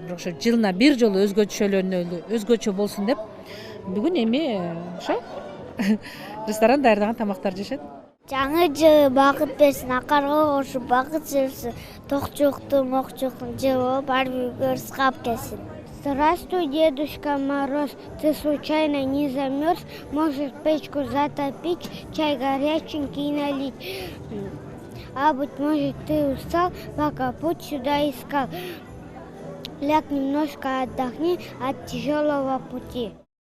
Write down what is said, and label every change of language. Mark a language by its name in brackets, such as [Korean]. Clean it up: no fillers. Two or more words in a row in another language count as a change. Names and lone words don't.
[Kyrgyz] Бирок ошо жылына бир жолу өзгөчө болсун деп бүгүн эми ошо ресторан даярдаган тамактар жешет. Жаңы жылы бакыт берсин, акарга кошуп бакыт жүрсүн, токчуктун, мокчуктун жылы бар үйгө ырыскап келсин. [Russian] Здравствуй, Дедушка Мороз, ты случайно не замерз? Может, печку затопить, чай горяченький налить? А быть может, ты устал, пока путь сюда искал. Ляг немножко отдохни от тяжелого пути.